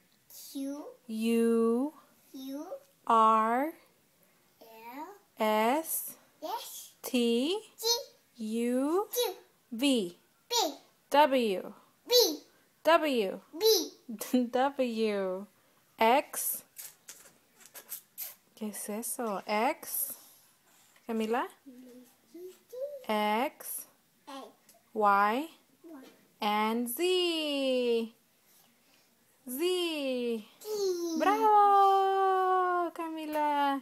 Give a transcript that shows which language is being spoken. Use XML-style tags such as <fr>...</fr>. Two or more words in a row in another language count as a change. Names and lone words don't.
<en>U, R, S, T, U, V, W, W, W, X.</en> <es>¿Qué es eso? X.</es> <en>Camila. X, Y, and Z. Z. Bravo, Camila.</en>